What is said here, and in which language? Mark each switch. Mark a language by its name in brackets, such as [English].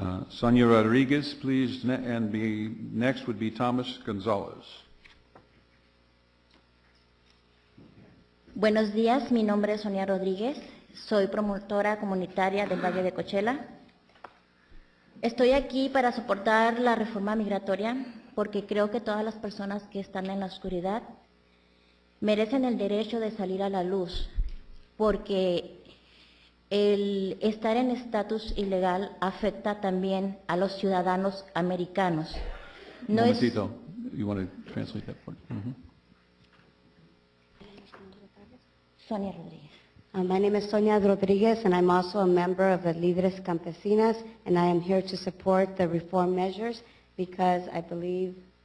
[English] Sonia Rodriguez, please, and next would be Thomas Gonzalez. [Spanish] Buenos días, mi nombre es Sonia Rodríguez, soy promotora comunitaria del Valle de Coachella. Estoy aquí para soportar la reforma migratoria porque creo que todas las personas que están en la oscuridad merecen el derecho de salir a la luz, porque el estar en estatus ilegal afecta también a los ciudadanos americanos. No Momentito. [English] You want to translate that for me? Sonia Rodríguez. My name is Sonia Rodriguez, and I'm also a member of the Líderes Campesinas, and I am here to support the reform measures because I believe